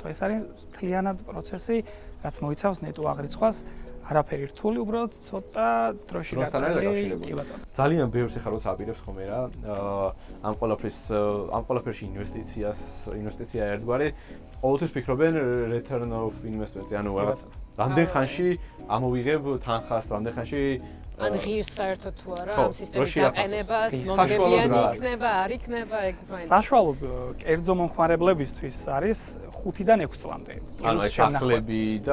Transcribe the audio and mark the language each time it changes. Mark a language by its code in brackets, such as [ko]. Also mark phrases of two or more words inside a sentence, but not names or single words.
[ka] ეს არის მთლიანად პროცესი, რაც მოიცავს ნეტო აღრიცხვას. არაფერი რთული, უბრალოდ ცოტა დროში გაწეული. ძალიან ბევრს ეხლა როცა აპირებს ხოლმე რა. ამ ყველაფერში ინვესტიცია ერთგვარი. ყოველთვის ფიქრობენ [en] return of investment, [ka] ანუ რაღაც რამდენ ხანში ამოვიღებ თანხას, რამდენ ხანში ან ღირს საერთოდ თუ არა ხო, ამ სისტემის როში აფასოს? დაყენებას, საშუალოდ მომგებიანი რა არის? იქნება, არ იქნება, ეგ მაინც. საშუალოდ კერძო მომხმარებლებისთვის არის 5-დან 6 წლამდე. ანუ ეს სახლები და